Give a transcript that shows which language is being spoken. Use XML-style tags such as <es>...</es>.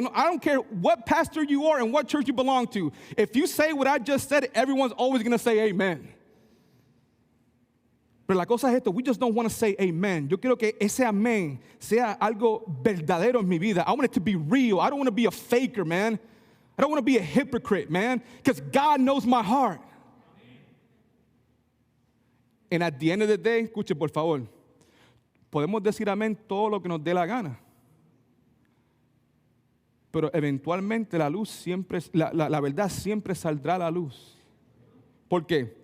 <en>No, I don't care what pastor you are and what church you belong to. If you say what I just said, everyone's always going to say amen.</en> <es>Pero la cosa es esto.</es> <en>We just don't want to say amen.</en> <es>Yo quiero que ese amén sea algo verdadero en mi vida.</es> <en>I want it to be real. I don't want to be a faker, man. I don't want to be a hypocrite, man. Because God knows my heart. And at the end of the day,</en> <es>escuche por favor, podemos decir amén todo lo que nos dé la gana. Pero eventualmente la luz siempre, la verdad siempre saldrá a la luz. ¿Por qué?</es>